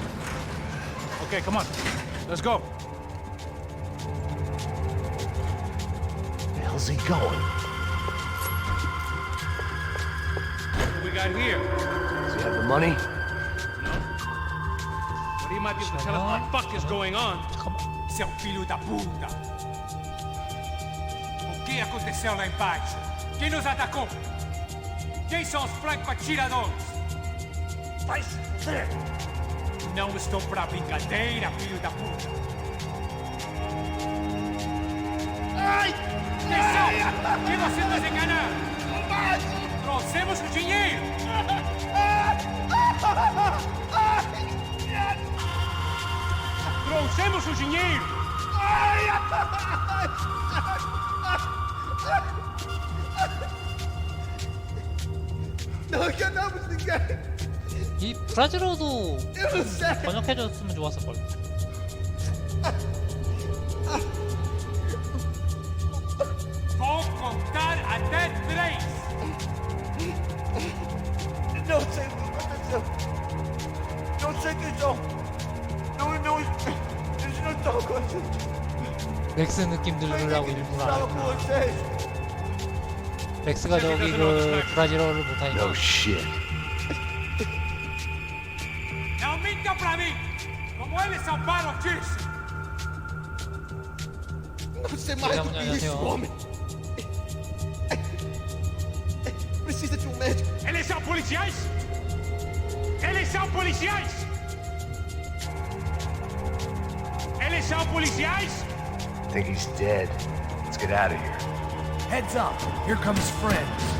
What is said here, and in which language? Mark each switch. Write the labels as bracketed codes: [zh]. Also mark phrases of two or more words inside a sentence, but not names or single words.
[en] Okay, come on. Let's go. Where the hell's he going? What do we got here? Does he have the money? But he might be able to tell us what the fuck is going on. [pt] Seu filho da puta! O que aconteceu lá embaixo? Quem nos atacou? Quem são os franco-atiradores? Vai se fuder! Não estou pra brincadeira, filho da puta! Ai! Quem são? Quem você nos enganar? Trouxemos o dinheiro! Trouxemos o dinheiro! Não enganamos ninguém! [ko] 이 브라질어도 번역해줬으면 좋았을 걸. [pt] Vou contar até 3! Não sei o que aconteceu. Não sei quem são. Eles não estão acontecendo. [ko] 렉스 느낌 들으려고 일부러 안 [pt] Estava [ko] 했구나. [pt] com vocês. [ko] 렉스가 저기 그 브라질어를 못하니까. [en] No shit. [pt] Não minta pra mim! Como eles são parotices! Não sei mais do que isso, homem. Precisa de médico. Eles são policiais? Eles são policiais? Eles são policiais? [en] I think he's dead. Let's get out of here. Heads up. Here comes friends.